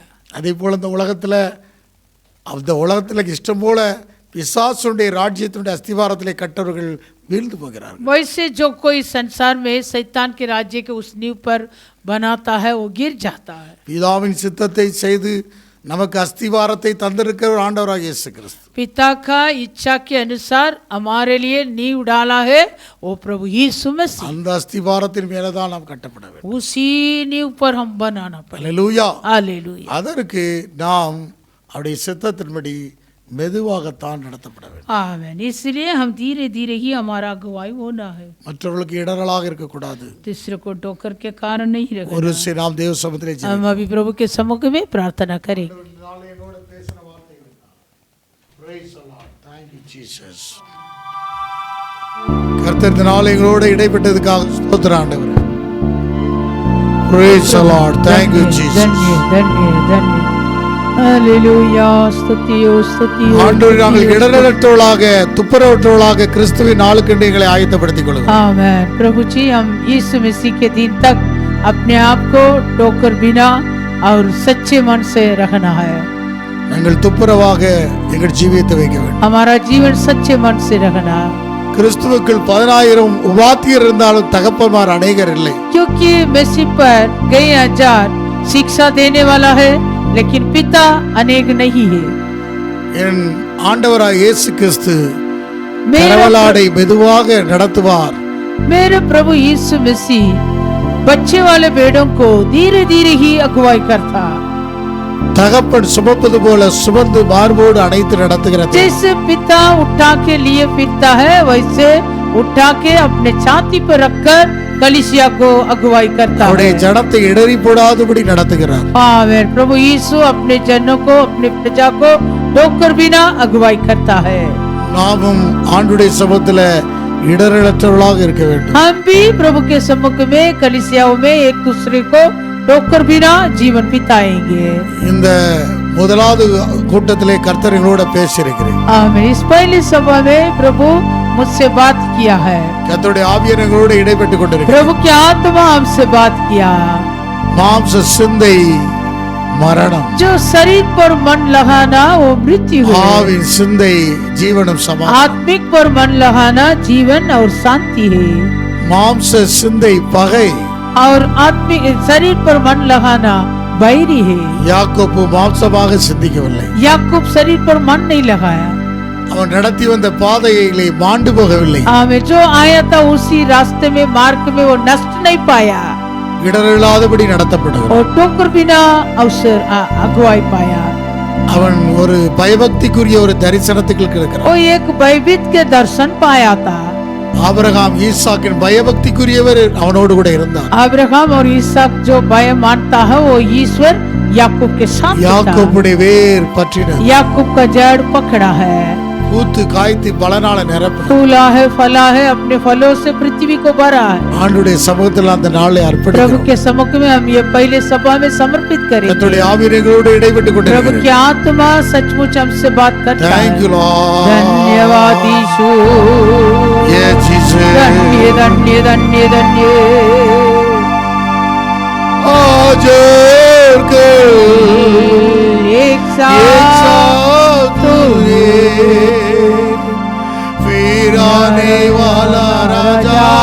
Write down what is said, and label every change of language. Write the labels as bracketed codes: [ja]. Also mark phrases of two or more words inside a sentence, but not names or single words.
[ta] அதே போல இந்த உலகத்தில் இஷ்டம் போல பிசாசுடைய ராஜ்யத்தினுடைய அஸ்திவாரத்திலே கட்டவர்கள் வீழ்ந்து போகிறார்கள். [hi] वैसे जो कोई संसार में शैतान के राज्य के उस नींव पर बनाता है वो गिर जाता है। [ta] பிதாவின் சித்தத்தை செய்து நமக்கு அஸ்திவாரத்தை தந்திருக்கிற ஆண்டவராகிய இயேசு கிறிஸ்து. [hi] पिता का इच्छा के अनुसार हमारे लिए नींव डाला है वो प्रभु यीशु मसीह। [ta] அந்த அஸ்திவாரத்தின் மேலே தான் நாம் கட்டப்பட வேண்டும். [hi] उसी नींव पर हम बनाना पड़ेगा। [ta] அல்லேலூயா. [hi] हालेलुया। [ta] அதற்கு நாம் அவருடைய சித்தத்தின்படி மெதுவாகத்தான் நடத்தப்பட வேண்டும். [hi] आमीन। इसलिए हम धीरे धीरे ही हमारा अगुवाई होना है, [ta] மற்றவர்களுக்கு இடரலாக இருக்கக்கூடாது. [hi] दूसरे को टोकर के कारण नहीं रखना। [ta] ஒரு சில நாம் தேவ சமூகத்திலே [hi] हम अभी प्रभु के सम्मुख में प्रार्थना करें। [ta] கர்த்தர் இந்த நாள் எங்களோட இடைப்பட்டதுக்காக ஸ்தோத்திரம் ஆண்டவரே. [en] Praise the Lord. Thank you Jesus. [hi] धन्य धन्य धन्य। हालेलुया। स्तुतियो स्तुतियो। [ta] ஆண்டவரே, நாங்கள் இடரற்றவர்களாக துப்புரவற்றவர்களாக கிறிஸ்துவின் நாளுக்கென்று எங்களை ஆயத்தப்படுத்திக் கொள்ளுங்கள். [hi] आमीन। प्रभु जी हम यीशु मसीह के दिन तक अपने आप को टोकर बिना और सच्चे मन से रखना है। [ta] நாங்கள் துப்புரவாக எங்கள் ஜீவியத்தை வைக்க வேண்டும். [hi] हमारा जीवन सच्चे मन से रखना। [ta] கிறிஸ்துவுக்குள் 10,000 உபாத்தியர் இருந்தாலும் தகப்பன்மார் அநேகர் இல்லை. [hi] क्योंकि मसीह पर कई हजार शिक्षा देने वाला है, लेकिन पिता अनेक नहीं है। [ta] என் ஆண்டவராய் இயேசு கிறிஸ்து கரவலாடை மெதுவாக நடத்துவார். [hi] मेरे प्रभु यीशु मसीह बच्चे वाले भेड़ों को धीरे धीरे ही अगुवाई करता। [ta] தகப்பன் சுமப்பது போல சுமந்து மார்போடு அணைத்து நடத்துகிறது. [hi] जैसे पिता उठा के लिए फिरता है, वैसे उठा के अपने छाती पर रखकर कलीसिया को अगुवाई करता है। [ta] அவருடைய ஜனத்தை இடறி போடாதபடி நடத்துகிறார். [hi] आमीन। प्रभु यीशु अपने जनों को, अपने प्रजा को टोकर बिना अगुवाई करता है। [ta] நாமும் ஆண்டுடைய சமூகத்துல இடரற்றவர்களாக இருக்க வேண்டும். [hi] हम भी प्रभु के सम्मुख में कलीसियाओं में एक दूसरे को टोकर बिना जीवन बिताएंगे। [ta] இந்த முதலாவது கூட்டத்திலே கர்த்தர் எங்களோட பேசியிருக்கிறேன். [hi] आमीन। इस पहली सभा में प्रभु मुझसे बात किया है। [ta] கர்த்தருடைய ஆவியானவர் எங்களோட இடைப்பட்டு கொண்டிருக்கிறார். [hi] प्रभु की आत्मा हमसे बात किया। [ta] மாம்ச சிந்தை மரணம், [hi] जो शरीर पर मन लगाना वो मृत्यु है, [ta] ஆவின் சிந்தை ஜீவனும் சமாதானம். [hi] आत्मिक पर मन लगाना जीवन और शांति है। [ta] மாம்ச சிந்தை பகை, [hi] और आत्मिक शरीर पर मन लगाना बैरी है। [ta] யாக்கோப்பு மாம்சமாக சிந்திக்கவில்லை. [hi] याकूब शरीर पर मन नहीं लगाया। [ta] அவன் நடத்தி வந்த பாதையிலே மாண்டு போகவில்லை. [hi] हमें जो आया था उसी रास्ते में, मार्ग में वो नष्ट नहीं पाया [ta] இடரில்லாதபடி நடத்தப்படுகிறார். [hi] और टोकर बिना अवसर अगुवाई पाया। [ta] அவன் ஒரு பயபக்திக்குரிய ஒரு தரிசனத்துக்கு இருக்கிறான். [hi] वो एक भयभीत के दर्शन पाया था. [ta] ஆபிரகாம் ஈசாக்கின் பயபக்திக்குரியவர் அவனோடு கூட இருந்தார். [hi] अब्राहम और इसहाक जो भय मानता है वो ईश्वर याकूब के साथ था. [ta] யாக்கோபுடைய வேர் பற்றினார். [hi] याकूब का जड़ पकड़ा है. [ta] பூத்து காய்த்து பலனால நிரப்பினார். [hi] फूला है, फला है, अपने फलों से पृथ्वी को भरा है. [ta] ஆண்டுடைய சமூகத்தில் அந்த நாளை [hi] प्रभु [ta] அர்ப்பணிக்கிறோம். [hi] के सम्मुख में हम ये पहले सभा में समर्पित करेंगे. [ta] கர்த்தருடைய ஆவியங்களோடு இடைப்பட்டு [hi] प्रभु [ta] கொண்டிருக்கிறேன். [hi] की आत्मा सचमुच हमसे बात करता है. [en] Thank you Lord. [hi] धन्यवाद यीशु. [en] Yes Jesus. [hi] धन्य धन्य धन्य धन्य. आजकल एक साथ तूने फिर आने वाला राजा